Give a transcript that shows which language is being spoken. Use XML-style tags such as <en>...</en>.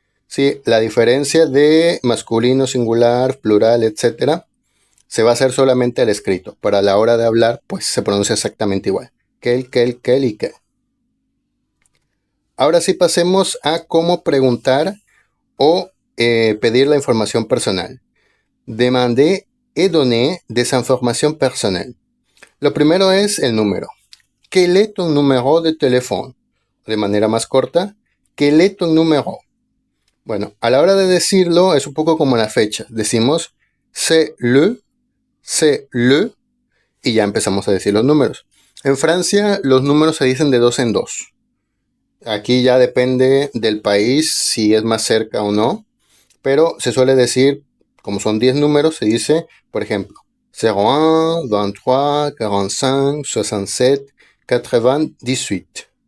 <es>Sí, la diferencia de masculino, singular, plural, etc. se va a hacer solamente al escrito. Para la hora de hablar, pues se pronuncia exactamente igual. Quel y quel. Ahora sí pasemos a cómo preguntar o pedir la información personal.</es> <fr>Demander et donner des informations personnelles.</fr> <es>Lo primero es el número.</es> <fr>¿Quel est ton numéro de teléfono?</fr> <es>De manera más corta,</es> <fr>¿quel est ton numéro?</fr> <es>Bueno, a la hora de decirlo es un poco como la fecha. Decimos</es> <fr>c'est le,</fr> <es>y ya empezamos a decir los números. En Francia los números se dicen de 2 en 2. Aquí ya depende del país si es más cerca o no, pero se suele decir, como son 10 números, se dice, por ejemplo, 01, 23, 45, 67, 98.</es>